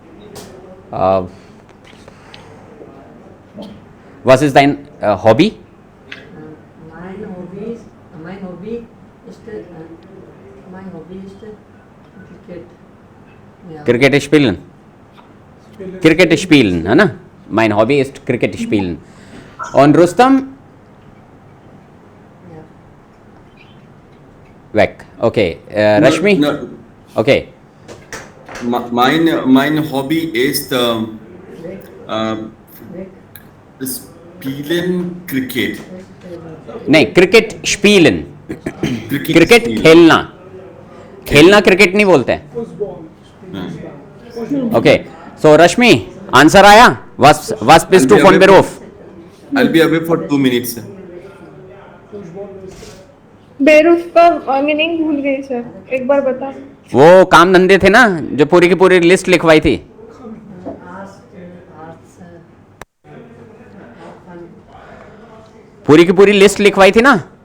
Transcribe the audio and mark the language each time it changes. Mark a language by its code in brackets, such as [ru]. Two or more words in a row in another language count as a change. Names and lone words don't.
[de] Was ist dein Hobby? Mein Hobby ist Cricket. Ja. Cricket spielen. Cricket spielen, [hi] है ना? [de] Mein Hobby ist Cricket spielen. Und Rustam? Weg. Okay. Rashmi? [en] No, Okay. [de] mein Hobby ist spielen Cricket. नहीं, Cricket spielen. Cricket spielen. [hi] खेलना. खेलना क्रिकेट नहीं बोलते हैं. ओके. सो रश्मि, आंसर आया? [de] Was bist du von Beruf? [en] I'll be away for 2 minutes. [hi] बेरूफ का मीनिंग भूल गई सर. एक बार बता. वो काम धंधे थे ना, जो पूरी की पूरी लिस्ट लिखवाई थी. पूरी की पूरी लिस्ट लिखवाई थी ना.